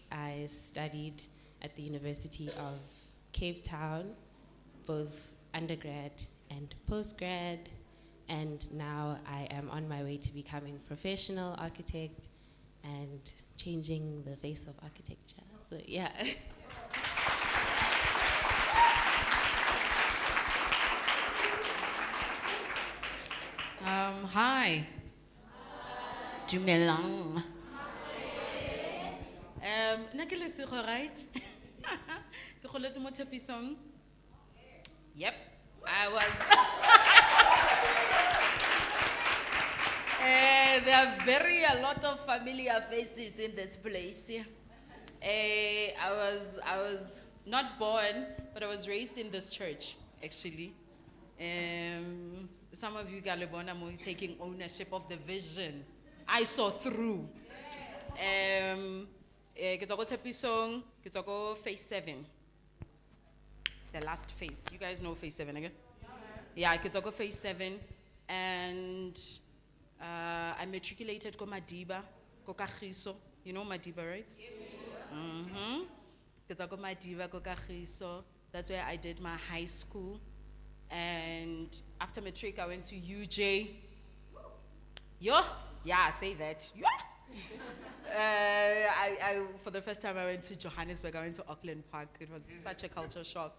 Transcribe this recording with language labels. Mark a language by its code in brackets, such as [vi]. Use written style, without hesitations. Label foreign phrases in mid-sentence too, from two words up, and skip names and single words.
[en] I studied at the University of Cape Town, both undergrad and postgrad, and now I am on my way to becoming professional architect and changing the face of architecture. So yeah. Hi. [tn] Dumelang. Nna ke Lesego, right? Ke goletse mo Tshepisong. [en] Yep, I was. There are a lot of familiar faces in this place. I was not born, but I was raised in this church, actually. Some of you Galibona are taking ownership of the vision. I saw through. [tn] Ke tswa ko Tshepisong, ke tswa ko phase 7. [en] The last phase. You guys know phase 7 again? Yeah, [tn] ke tswa ko phase 7, [en] and I matriculated [tn] ko Madiba, ko Kagiso. [en] You know Madiba, right? [tn] Ke tswa ko Madiba, ko Kagiso. [en] That's where I did my high school. And after matric, I went to UJ. Yo, yeah, say that. Yeah. For the first time, I went to Johannesburg. I went to Auckland Park. It was such a culture shock.